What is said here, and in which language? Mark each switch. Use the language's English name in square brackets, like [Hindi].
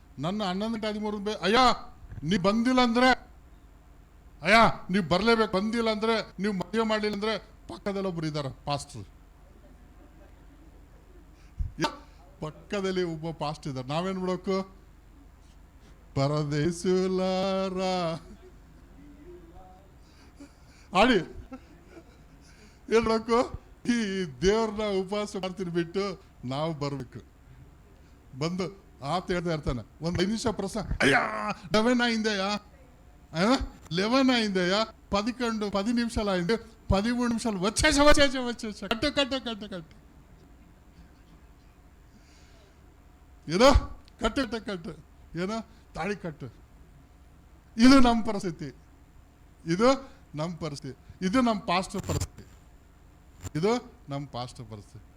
[Kannada] ನನ್ನ 11:13 ಅಯ್ಯ ನೀ ಬಂದಿಲ್ಲ ಅಂದ್ರೆ, ಅಯ್ಯ ನೀವು ಬರಲೇಬೇಕು, ಬಂದಿಲ್ಲ ಅಂದ್ರೆ, ನೀವು ಮದುವೆ ಮಾಡಲಿಲ್ಲ ಅಂದ್ರೆ ಪಕ್ಕದಲ್ಲಿ ಒಬ್ರು ಇದ್ದಾರೆ ಪಾಸ್ಟರ್, ಪಕ್ಕದಲ್ಲಿ ಒಬ್ಬ ಪಾಸ್ಟ್ ಇದ್ದಾರೆ. ನಾವೇನ್ ಬಿಡೋಕು? ಪರದೇಶುಲಾರ ಆಡಿ ಹೇಳ್ಬೇಕು. ಈ ದೇವ್ರನ್ನ ಉಪವಾಸ ಮಾಡ್ತೀನಿ ಬಿಟ್ಟು ನಾವು ಬರ್ಬೇಕು. ಬಂದು ಆತ ಹೇಳ್ತಾ ಇರ್ತಾನೆ, ಒಂದು 5 ನಿಮಿಷ ಪ್ರಸಂಗ, ಅಯ್ಯ [Telugu] 11 అయిందయ్యా, 11 అయిందయ్యా, 10 నిమిషాలు అయింది, 13 నిమిషాలు వచ్చేసా కట్టు [Kannada] ಏನೋ ಕಟ್ಟು ಏನೋ ತಾಳಿ ಕಟ್ಟು. ಇದು ನಮ್ಮ ಪರಿಸ್ಥಿತಿ, ಇದು ನಮ್ಮ ಪಾಸ್ಟರ್ ಪರಿಸ್ಥಿತಿ, ಇದು ನಮ್ಮ ಪಾಸ್ಟರ್ ಪರಿಸ್ಥಿತಿ.